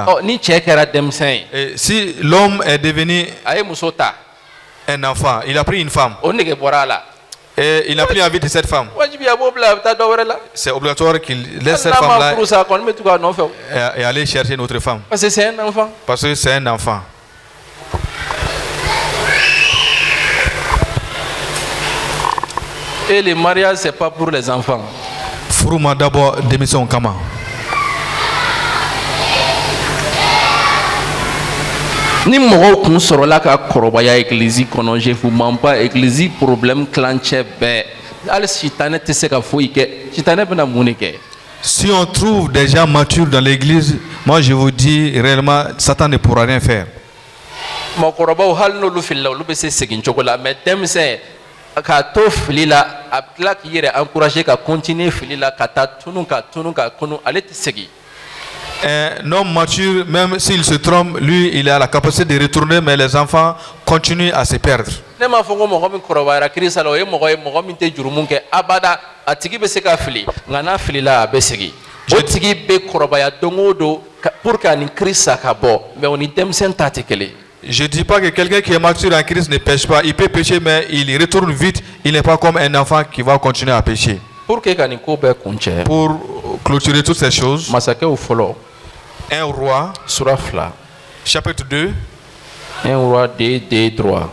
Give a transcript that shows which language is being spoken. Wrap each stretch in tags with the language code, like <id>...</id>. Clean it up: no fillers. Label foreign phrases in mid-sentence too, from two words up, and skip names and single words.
<fr>Et si l'homme est devenu un enfant, il a pris une femme, et il n'a plus envie de cette femme, c'est obligatoire qu'il laisse cette femme-là et aller chercher une autre femme. Parce que c'est un enfant. Et le mariage, c'est pas pour les enfants.</fr> <bm>Furuma d'abord démission kama. Ni mɔgɔw kun sɔrɔla ka kɔrɔbaya église kɔnɔ</bm> <fr>je vous mens pas</fr> <bm>église problème clancɛ bɛɛ hali sitanɛ tɛ se ka foyi kɛ sitanɛ bɛna mun de kɛ.</bm> <fr>Si on trouve des gens matures dans l'église, moi je vous dis réellement Satan ne pourra rien faire.</fr> <bm>Mɔgɔkɔrɔbaw hali n'olu filila olu bɛ se segin cogo la mais denmisɛn ka to fili la a tila k'i yɛrɛ encourager ka continuer fili la ka taa tunu ka kunu ale tɛ segin.</bm> <fr>Un homme mature, même s'il se trompe, lui, il a la capacité de retourner, mais les enfants continuent à se perdre.</fr> <bm>Ne m'a fɔ ko mɔgɔ min kɔrɔbayara kirisa la o ye mɔgɔ min tɛ jurumu kɛ abada a tigi bɛ se ka fili nka n'a filila a bɛ segin. O tigi bɛ kɔrɔbaya don o don</bm> <fr>pour que</fr> <bm>ani kirisa ka bɔ mais o ni denmisɛn ta tɛ kelen.</bm> <fr>Je ne dis pas que quelqu'un qui est mature en Christ ne pêche pas. Il peut pécher, mais il retourne vite. Il n'est pas comme un enfant qui va continuer à pécher. Pour clôturer toutes ces choses, 1 roi, chapitre 2, 1 roi 2, 3.</fr>